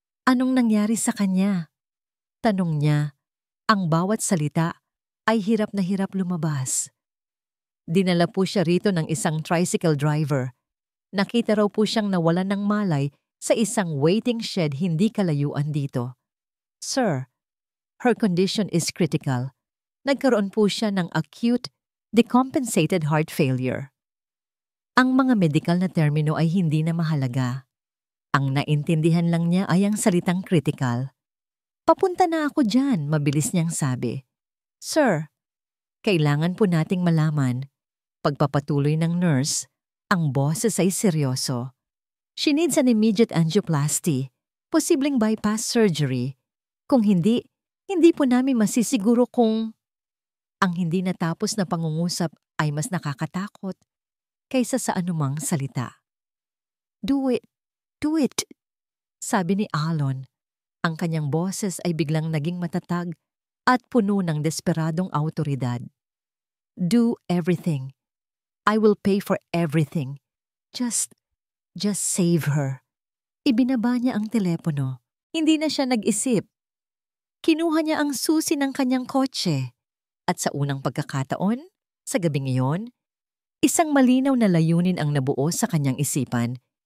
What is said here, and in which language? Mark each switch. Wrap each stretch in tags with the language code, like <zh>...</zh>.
<tl>Anong nangyari sa kanya? Tanong niya. Ang bawat salita ay hirap na hirap lumabas. Dinala po siya rito ng isang tricycle driver. Nakita raw po siyang nawalan ng malay sa isang waiting shed hindi kalayuan dito.</tl> <en>Sir, her condition is critical.</en> <tl>Nagkaroon po siya ng acute, decompensated heart failure. Ang mga medikal na termino ay hindi na mahalaga. Ang naintindihan lang niya ay ang salitang critical. Papunta na ako dyan, mabilis niyang sabi. Sir, kailangan po nating malaman. Pagpapatuloy ng nurse, ang boses ay seryoso.</tl> <en>She needs an immediate angioplasty, posibleng bypass surgery.</en> <tl>Kung hindi po namin masisiguro kung... Ang hindi natapos na pangungusap ay mas nakakatakot kaysa sa anumang salita.</tl> <en>Do it,</en> <tl>sabi ni Alon. Ang kanyang boses ay biglang naging matatag at puno ng desperadong awtoridad.</tl> <en>Do everything. I will pay for everything. Just save her.</en> <tl>Ibinaba niya ang telepono. Hindi na siya nag-isip. Kinuha niya ang susi ng kanyang kotse. At sa unang pagkakataon, sa gabing iyon, isang malinaw na layunin ang nabuo sa kanyang isipan.</tl>